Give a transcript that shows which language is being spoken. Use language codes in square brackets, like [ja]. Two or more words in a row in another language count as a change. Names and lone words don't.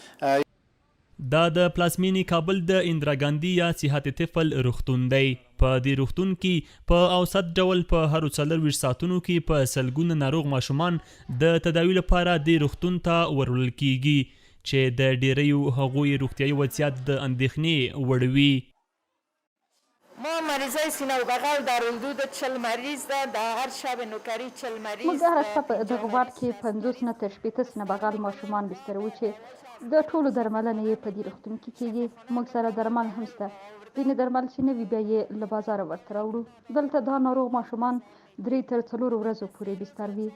[ps] دا د پلازمینې کابل د اندرا ګاندي یا صحت طفل روغتون دی. په دې روغتون کې په اوسط ډول په هرو 24 ساعتونو کې په سلګونه ناروغ ماشومان د تداوي لپاره دې روغتون ته ورولل کیږي چې د ډیریو هغوی روغتیایي وضعیت د اندېښنې وړ وي. [fa] ما مریضای سینه و بغل در حدود 40 مریض ده، در هر شب نوکری 40 مریض. [ps] موږ هره شپه په دغه وارډ کې 50 نه تر 60 [fa] سینه بغل [ps] ماشومان بستر وو چې د ټولو درملنه یې په دې روغتون کې کیږي. موږ سره درمل هم شته. ځینې درمل چې نه وي بیا یې له بازاره ورته راوړو. دلته دا ناروغ ماشومان 3 تر 4 ورځو پورې بستر وي.